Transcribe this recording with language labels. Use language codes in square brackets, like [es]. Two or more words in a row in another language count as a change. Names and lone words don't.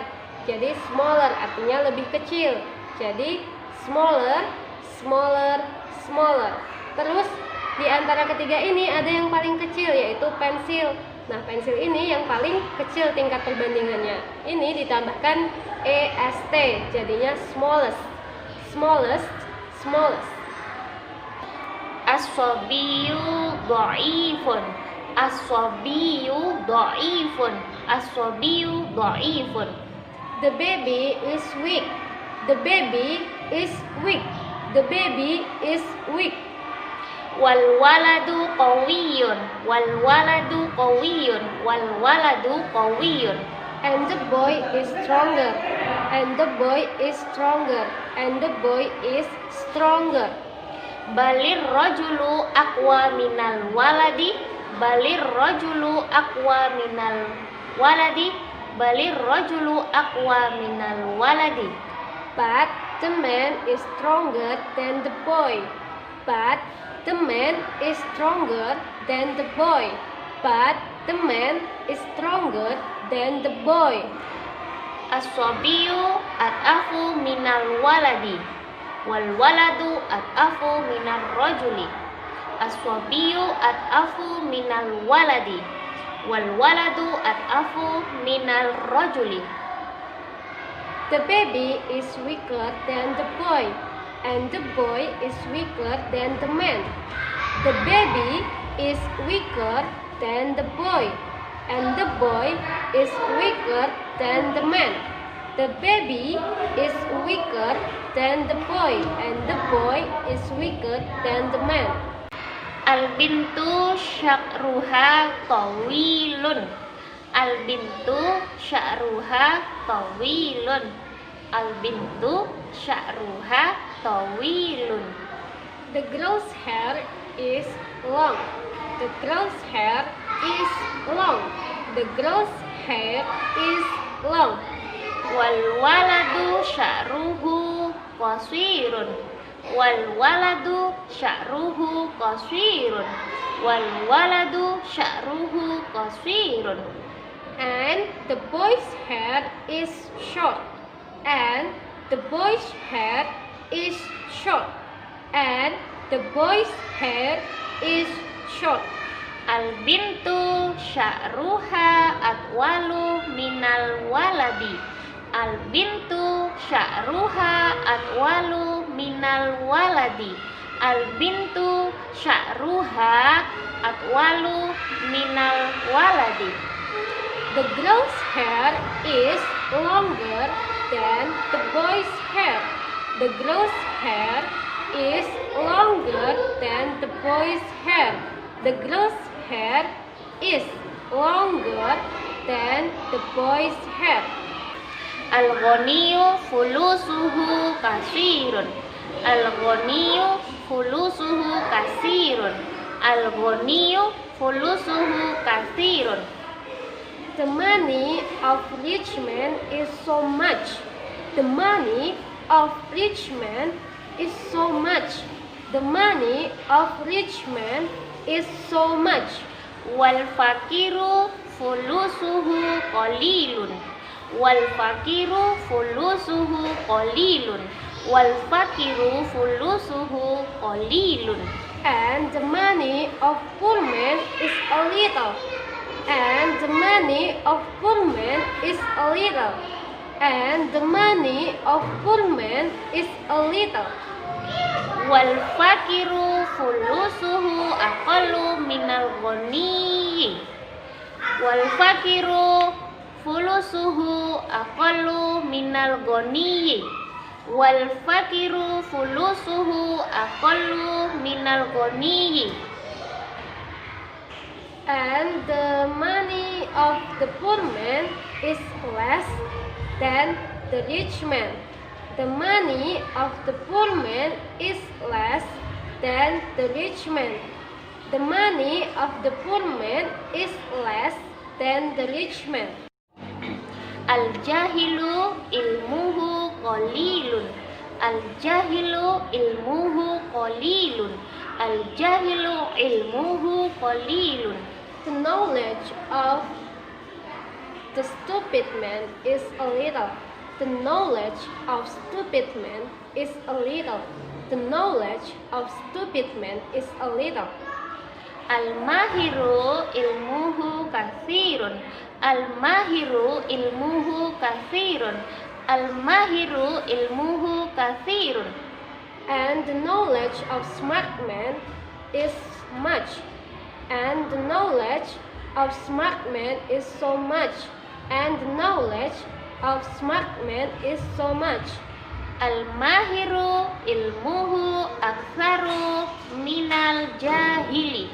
[id] Jadi smaller artinya lebih kecil. [en] Jadi smaller, smaller, smaller. [id] Terus di antara ketiga ini ada yang paling kecil, yaitu pensil. Nah, pensil ini yang paling kecil tingkat perbandingannya. Ini ditambahkan est, jadinya [en] smallest, smallest, smallest. [ar] الصبي ضعيف. الصبي ضعيف. الصبي ضعيف. [en] The baby is weak. The baby is weak. The baby is weak. [ar] والولد قوي. والولد قوي. والولد قوي. [en] And the boy is stronger. And the boy is stronger. And the boy is stronger. [ar] بل الرجل أقوى من الولد. بل الرجل أقوى من الولد. بل الرجل أقوى من الولد. [en] But the man is stronger than the boy. But the man is stronger than the boy. But the man is stronger than the boy. [ar] الصبي أضعف من الولد. والولد أضعف من الرجل. الصبي أضعف من الولد. والولد أضعف من الرجل. [en] The baby is weaker than the boy, and the boy is weaker than the man. The baby is weaker than the boy, and the boy is weaker than the man. The baby is weaker than the boy, and the boy is weaker than the man. [ar] البنت شعرها طويل. البنت شعرها طويل. البنت شعرها طويل. [en] The girl's hair is long. The girl's hair is long. The girl's hair is long. [ar] والولد شعره قصير. والولد شعره قصير. والولد شعره قصير. [en] And the boy's hair is short. And the boy's hair is short. And the boy's hair is short. [ar] البنت شعرها أطول من الولد. البنت شعرها أطول من الولد. البنت شعرها أطول من الولد. [en] The girl's hair is longer than the boy's hair. The girl's hair is longer than the boy's hair. The girl's hair is longer than the boy's hair. [ar] الغني فلوسه كثير. الغني فلوسه كثير. الغني فلوسه كثير. [en] The money of rich man is so much. The money of rich man is so much. The money of rich man is so much. [ar] والفقير فلوسه قليل. والفقير فلوسه قليل. والفقير فلوسه قليل. [en] And the money of poor man is a little. And the money of poor man is a little. And the money of poor man is a little. [ar] والفقير فلوسه أقل من الغني. والفقير فلوسه أقل من الغني. والفقير فلوسه أقل من الغني. [en] And the money of the poor man is less than the rich man. The money of the poor man is less than the rich man. The money of the poor man is less than the rich man. [ar] الجاهل علمه قليل. الجاهل علمه قليل. الجاهل علمه قليل. [en] The knowledge of the stupid man is a little. The knowledge of stupid man is a little. The knowledge of stupid man is a little. [ar] الماهر علمه كثير. الماهر علمه كثير. الماهر علمه كثير. [en] And the knowledge of smart man is much. And the knowledge of smart man is so much. And the knowledge of smart man is so much. [ar] الماهر علمه أكثر من الجاهل.